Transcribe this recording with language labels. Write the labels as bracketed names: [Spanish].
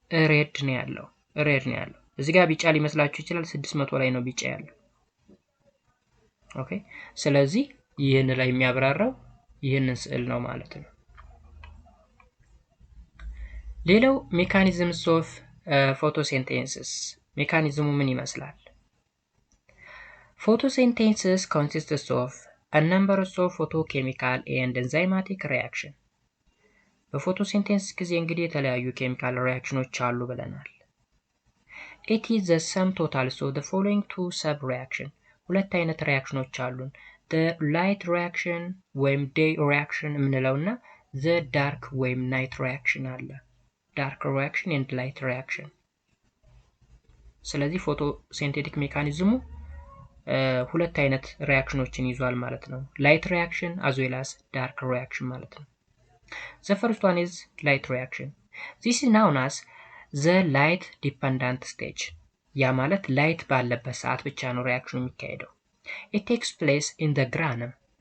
[Amharic] ሬድ ነው ያለው። ሬድ ነው ያለው። እዚህ ጋር ቢጫ ሊመስላችሁ ይችላል። 600 ላይ ነው ቢጫ ያለው። ኦኬ ስለዚህ ይህን ላይ የሚያብራራው ይህንን ስዕል ነው ማለት ነው። ሌላው ሜካኒዝምስ ኦፍ ፎቶሲንቴሲስ ሜካኒዝሙ ምን ይመስላል? [English] Photosynthesis consists of a number of photochemical and enzymatic reaction. [Amharic] በፎቶሲንቴሲስ ጊዜ እንግዲህ የተለያዩ ኬሚካል ሪአክሽኖች አሉ ብለናል። [English] It is the sum total of the following two sub reaction. [Amharic] ሁለት አይነት ሪአክሽኖች አሉን። [English] The light reaction [Amharic] ወይም day reaction የምንለውና [English] the dark [Amharic] ወይም night reaction አለ። [English] Dark reaction and light reaction። [Amharic] ስለዚህ ፎቶሲንቴቲክ ሜካኒዝሙ ሁለት አይነት ሪአክሽኖችን ይዟል ማለት ነው። ላይት ሪአክሽን [English] as well as dark reaction [Amharic] ማለት ነው። [English] The first one is light reaction. This is known as the light dependent stage. [Amharic] ያ ማለት ላይት ባለበት ሰዓት ብቻ ነው ሪአክሽኑ የሚካሄደው። [English] It takes place in the granum.